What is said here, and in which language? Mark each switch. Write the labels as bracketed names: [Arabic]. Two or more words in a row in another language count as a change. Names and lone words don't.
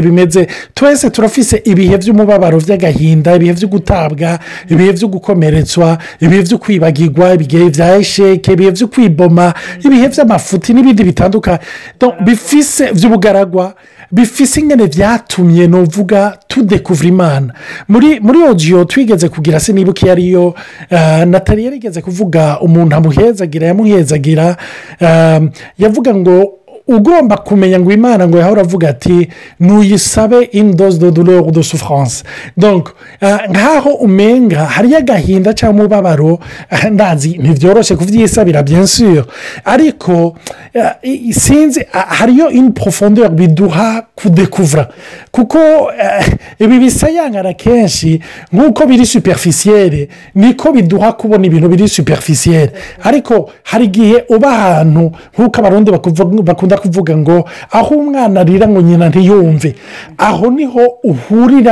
[Rundi] bimeze twese turafise ibihe by'umubabaro by'agahinda ibihe byo gutabwa ibihe byo gukomeretswa ibihe byo kwibagirwa ibihe bya esheke ibihe byo kwiboma ibihe by'amafuti n'ibindi bitandukanye bifise by'ubugaragwa bifise ingene byatumye nuvuga tudekuvura imana muri audio twigeze kugira sinibuka iyo ariyo Nathalie yarigeze kuvuga umuntu yamuhezagira yavuga ngo ugomba kumenya ngo imana ngo yahora avuga ati nuyisabe indoze [French] de douleur de souffrance [Rundi] donc nkaho umenga hariyo agahinda cyangwa umubabaro ndazi ntibyoroshye kubyisabira [French] bien sûr [Rundi] ariko sinzi hariyo [French] une profondeur [Rundi] biduha kudekuvura kuko ibi bisayangana kenshi nk'uko biri superficielle niko biduha kubona ibintu biri superficielle ariko hari igihe uba ahantu nk'uko abarundi bakunda kuvuga ngo aho umwana arira ngo nyina ntiyumve aho niho uhurira